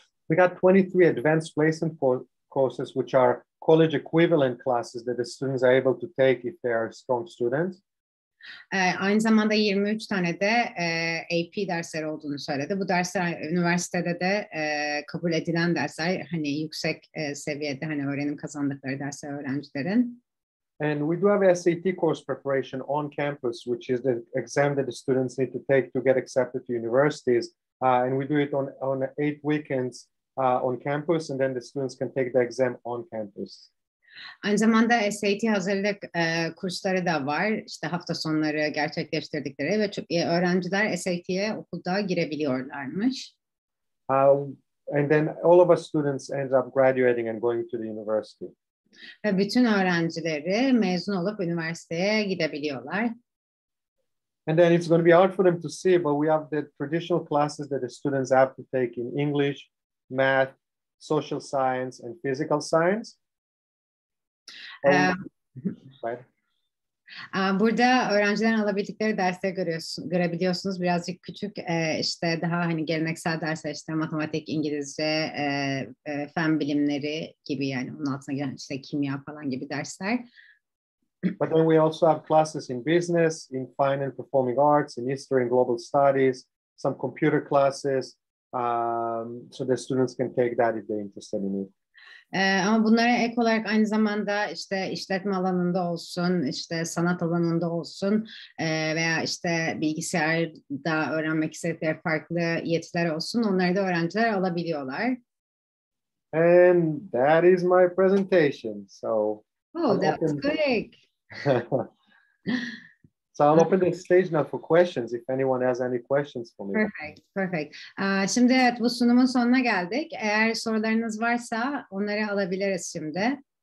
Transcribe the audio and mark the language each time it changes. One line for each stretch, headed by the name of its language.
English: We got 23 advanced placement courses, which are college equivalent classes that the students are able to take if they are strong students.
Turkish: Aynı zamanda 23 tane de AP dersleri olduğunu söyledi. Bu dersler üniversitede de kabul edilen dersler, hani yüksek seviyede hani öğrenim kazandıkları dersler öğrencilerin.
English: And we do have SAT course preparation on campus, which is the exam that the students need to take to get accepted to universities. And we do it on 8 weekends on campus, and then the students can take the exam on campus.
Turkish: Aynı zamanda SAT hazırlık kursları da var. İşte hafta sonları gerçekleştirdikleri ve öğrenciler SAT'ye okulda girebiliyorlarmış.
English: And then all of us students end up graduating and going to the university.
Turkish: Ve bütün öğrencileri mezun olup üniversiteye gidebiliyorlar.
English: And then it's going to be hard for them to see, but we have the traditional classes that the students have to take in English, math, social science, and physical science.
Turkish: Burada öğrencilerin alabildikleri dersleri görebiliyorsunuz. Birazcık küçük işte daha hani geleneksel dersler işte matematik, İngilizce, fen bilimleri gibi yani onun altına giren işte kimya falan gibi dersler.
English: But then we also have classes in business, in fine and performing arts, in history and global studies, some computer classes, so the students can take that if they're interested in it.
Turkish: Ama bunlara ek olarak aynı zamanda işte işletme alanında olsun, işte sanat alanında olsun veya işte bilgisayarda öğrenmek istedikleri farklı yetiler olsun, onları da öğrenciler alabiliyorlar.
English: And that is my presentation. So, that's quick. So I'll open the stage now for questions if anyone has any questions for me. Perfect.
Turkish: Şimdi evet bu sunumun sonuna geldik. Eğer sorularınız varsa onları alabiliriz şimdi.